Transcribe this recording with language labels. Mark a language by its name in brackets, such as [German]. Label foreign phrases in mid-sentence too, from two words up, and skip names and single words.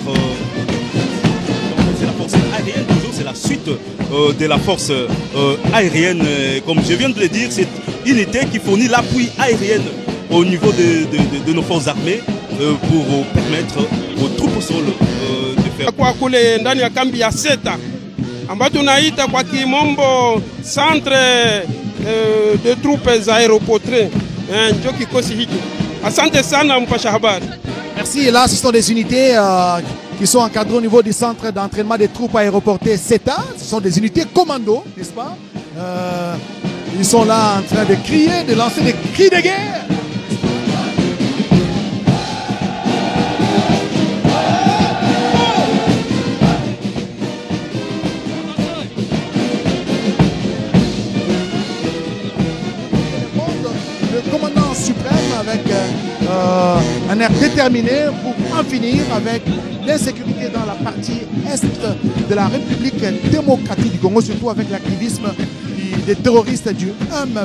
[French] C'est la force aérienne, toujours c'est la suite de la force aérienne. Comme je viens de le dire, c'est une unité qui fournit l'appui aérien au niveau de nos forces armées pour permettre aux troupes au sol de faire. [Swahili] Kwa kule ndani ya kambi ya Seta ambayo tunaita kwa kimombo [French] centre de troupes aéroportées [Swahili] ndio kikosi hicho. Asante sana mpasha habari. [French] Merci. Et là, ce sont des unités qui sont encadrées au niveau du centre d'entraînement des troupes aéroportées CETA. Ce sont des unités commando, n'est-ce pas? Ils sont là en train de crier, de lancer des cris de guerre. Le commandant suprême avec un air déterminé pour en finir avec l'insécurité dans la partie est de la République démocratique du Congo, surtout avec l'activisme des terroristes du M23.